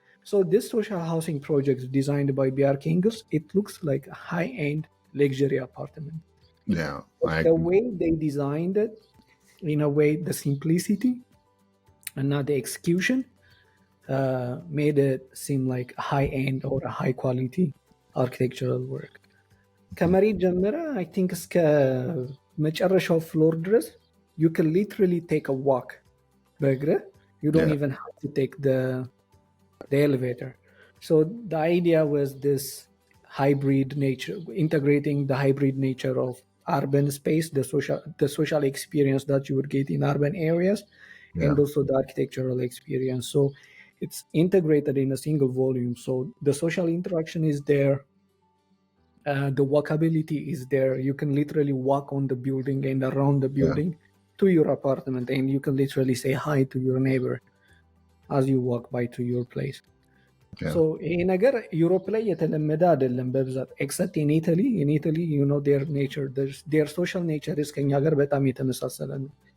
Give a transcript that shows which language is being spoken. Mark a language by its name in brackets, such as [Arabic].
[English] So this social housing project designed by BRK Ingels, it looks like a high-end luxury apartment. Yeah. But the way they designed it, in a way, the simplicity and not the execution made it seem like a high-end or a high-quality architectural work. [Amharic] ከመሬት ጀምረ [English] አይ ቲንክ [Amharic] እስከ መጨረሻው ፍሎር ድረስ [English] you can literally take a walk [Amharic] በእግርህ. [English] You don't even have to take the elevator. So the idea was this hybrid nature, integrating the hybrid nature of urban space, the social experience that you would get in urban areas, and also the architectural experience. So it's integrated in a single volume. So the social interaction is there. The walkability is there. You can literally walk on the building and around the building to your apartment, and you can literally say hi to your neighbor as you walk by to your place. [Amharic] So ይሄ ነገር ዩሮፕ ላይ የተለመደ አይደለም በብዛት [English] except in Italy. In Italy, you know, their nature, their social nature is [Amharic] ከኛ ጋር በጣም የተመሳሰለ ነው.